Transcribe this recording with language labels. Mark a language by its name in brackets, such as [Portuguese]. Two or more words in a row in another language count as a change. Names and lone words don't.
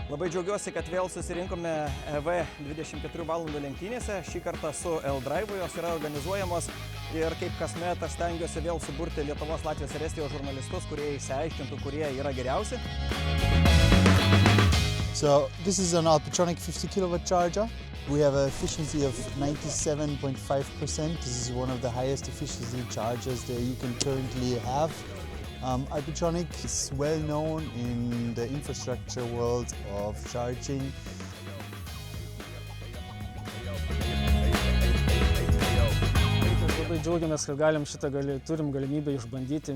[Lithuanian] Labai džiaugiuosi, kad vėl susirinkome V24 valandų lenktynėse. Šį kartą su L-Drive, jos yra organizuojamos ir kaip kasmet aš stengiuosi vėl suburti Lietuvos, Latvijos ir Estijos žurnalistus, kurie išsiaiškintų, kurie yra geriausi. [English] So this is an Alpitronic 50 kilowatt charger. We have an efficiency of 97.5%. This is one of the highest efficiency chargers that you can currently have. Alpitronic is well known in the infrastructure world of charging. [Lithuanian] Labai džiaugiamės, kad turim galimybę išbandyti.